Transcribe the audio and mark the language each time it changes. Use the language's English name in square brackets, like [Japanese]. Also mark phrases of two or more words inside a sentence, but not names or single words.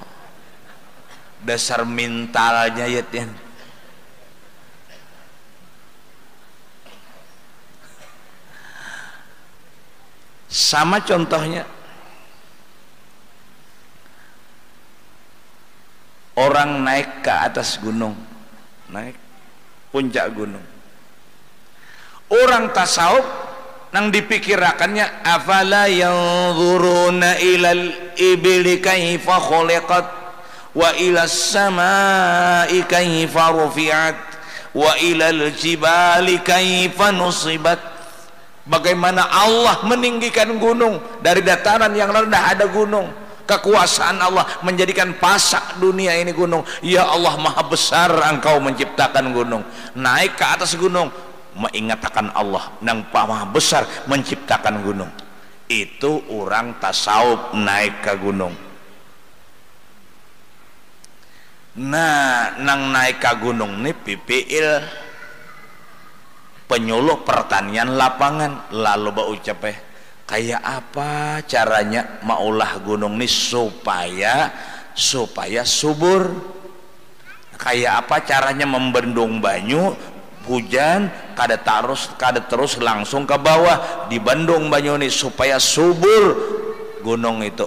[Indonesian] Dasar mentalnya ya Tian. Sama contohnya orang naik ke atas gunung, naik puncak gunung. [Banjar] Orang tasawuf nang dipikirakannya [Arabic] أفلا ينظرون إلى الإبل كيف خلقت وإلى السماء كيف رفعت وإلى الجبال كيف نصبت. [Indonesian] Bagaimana Allah meninggikan gunung dari dataran yang rendah ada gunung. Kekuasaan Allah menjadikan pasak dunia ini gunung. Ya Allah, maha besar engkau menciptakan gunung. Naik ke atas gunung, mengingatkan Allah yang maha besar menciptakan gunung. Itu orang tasawuf naik ke gunung. [Banjar] Nah, nang naik ke gunung ini PPL, penyuluh pertanian lapangan. Lalu berucap kayak apa caranya maulah gunung ini supaya subur, kayak apa caranya membendung banyu hujan kada terus langsung ke bawah, dibendung banyu ini supaya subur gunung itu.